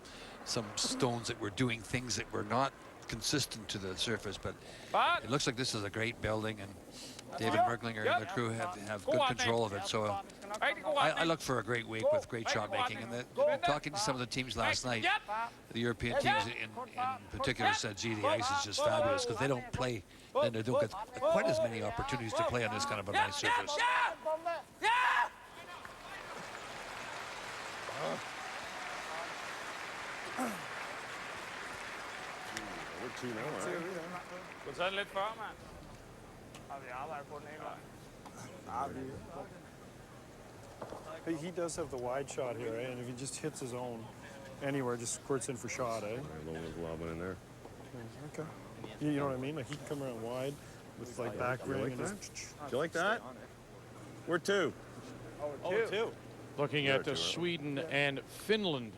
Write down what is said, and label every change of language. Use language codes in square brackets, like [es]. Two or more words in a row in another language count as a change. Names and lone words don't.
[en] So there were some stones that were doing things that were not consistent to the surface, but it looks like this is a great building, and David Merklinger and the crew have good control of it. So I look for a great week with great shot making. And talking to some of the teams last night, the European teams in particular said, gee, the ice is just fabulous, because they don't play, then they don't get quite as many opportunities to play on this kind of a nice surface. [da] Gå så lidt før, mand. Har vi arbejdet på den hele vejen? [en] He does have the wide shot here, eh? And if he just hits his own anywhere, just squirts in for shot, eh? There's a lot in there. Okay. You know what I mean? Like he can come around wide with like back ring and just... Do you like that? We're 2. Oh, 2. Looking at Sweden and Finland.